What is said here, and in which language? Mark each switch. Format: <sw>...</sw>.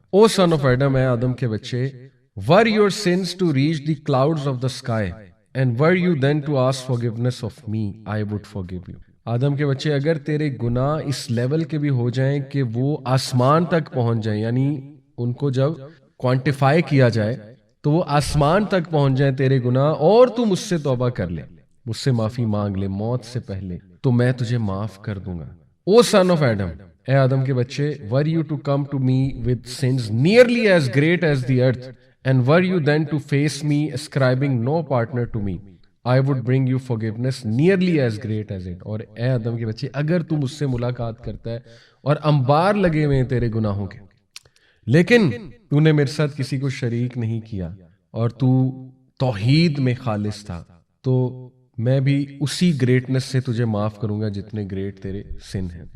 <en>O son of Adam,</en> <ur>اے آدم کے بچے,</ur> <en>were your sins to reach the clouds of the sky and were you then to ask forgiveness of me, I would forgive you.</en> <ur>آدم کے بچے, اگر تیرے گناہ اس level کے بھی ہو جائیں کہ وہ آسمان تک پہنچ جائیں, یعنی ان کو جب کوانٹیفائی کیا جائے تو وہ آسمان تک پہنچ جائیں تیرے گناہ, اور تو مجھ سے توبہ کر لے, مجھ سے معافی مانگ لے موت سے پہلے, تو میں تجھے معاف کر دوں گا.</ur> <en>O son of Adam,</en> <ur>اے آدم کے بچے,</ur> <en>were you to come to me with sins nearly as great as the earth and were you then to face me ascribing no partner to me, I would bring you forgiveness nearly as great as it.</en> <ur>اور اے آدم کے بچے, اگر تو مجھ سے ملاقات کرتا ہے اور انبار لگے ہوئے ہیں تیرے گناہوں کے, لیکن تو نے میرے ساتھ کسی کو شریک نہیں کیا اور تو توحید میں خالص تھا, تو میں بھی اسی گریٹنس سے تجھے معاف کروں گا جتنے گریٹ تیرے سن ہیں.</ur>